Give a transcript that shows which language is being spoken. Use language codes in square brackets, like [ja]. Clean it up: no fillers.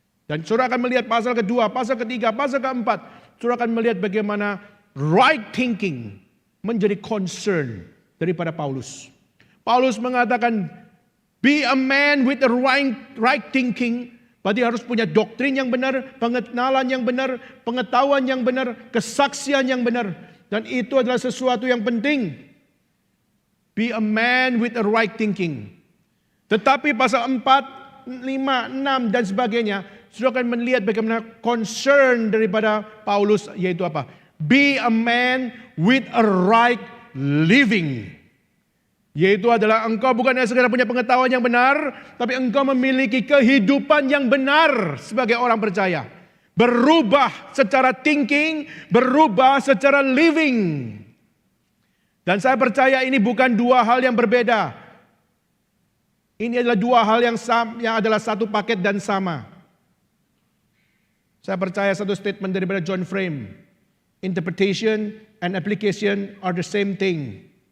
[id] Dan saudara akan melihat pasal kedua, pasal ketiga, pasal keempat. Saudara akan melihat bagaimana [en] right thinking [id] menjadi concern daripada Paulus. Paulus mengatakan, [en] be a man with the right thinking. [id] Berarti harus punya doktrin yang benar, pengenalan yang benar, pengetahuan yang benar, kesaksian yang benar. Dan itu adalah sesuatu yang penting. [en] Be a man with a right thinking. [id] Tetapi pasal 4, 5, 6 dan sebagainya, sudah akan melihat bagaimana concern daripada Paulus, yaitu apa? [en] Be a man with a right living. [id] Yaitu adalah engkau bukan hanya sekedar punya pengetahuan yang benar, tapi engkau memiliki kehidupan yang benar sebagai orang percaya. Berubah secara thinking, berubah secara living. Dan saya percaya ini bukan dua hal yang berbeda. Ini adalah dua hal yang adalah satu paket dan sama. Saya percaya satu statement daripada John Frame. [en] Interpretation and application are the same thing.